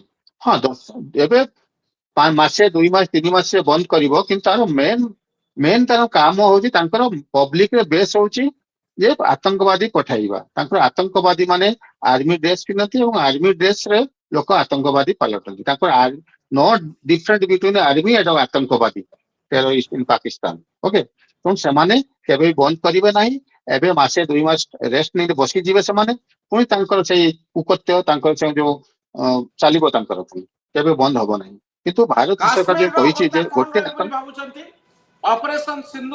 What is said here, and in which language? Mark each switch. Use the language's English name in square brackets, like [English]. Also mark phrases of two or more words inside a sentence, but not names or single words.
[Odia] ହଁ ଏବେ ମାସେ 2 ମାସ 3 ମାସ ସେ ବନ୍ଦ କରିବ, କିନ୍ତୁ ତାର ମେନ୍ ତାର କାମ ହଉଛି ତାଙ୍କର ପବ୍ଲିକରେ ବେସ୍ ହଉଛି ଯେ ଆତଙ୍କବାଦୀ ପଠାଇବା। ତାଙ୍କର ଆତଙ୍କବାଦୀ ମାନେ ଆର୍ମି ଡ୍ରେସ ପିନ୍ଧନ୍ତି ଏବଂ ଆର୍ମି ଡ୍ରେସରେ ଲୋକ ଆତଙ୍କବାଦୀ ପାଲଟନ୍ତି। [English] ତାଙ୍କର no different between army and aatankwadi terrorist in Pakistan. [Odia] ओके, ତେଣୁ ସେମାନେ କେବେ ବି ବନ୍ଦ କରିବେ ନାହିଁ। ଏବେ ମାସେ 2 ମାସ ରେଷ୍ଟ ନେଇ ବସିଯିବେ ସେମାନେ, ପୁଣି ତାଙ୍କର ସେଇ କୁକତ୍ୟ ତାଙ୍କର ସେ ଯୋଉ ଚାଲିବ ତାଙ୍କର, ପୁଣି କେବେ ବନ୍ଦ ହବ ନାହିଁ। କିନ୍ତୁ ଭାରତ ସରକାର କାଶ୍ମୀର ଯୋଉ ର କହିଛି ଅବସ୍ଥା ଯେ କଣ ଗୋଟେ ରହିବ ବୋଲି ଭାବୁଛନ୍ତି? ଅପରେସନ ସିନ୍ଦୁର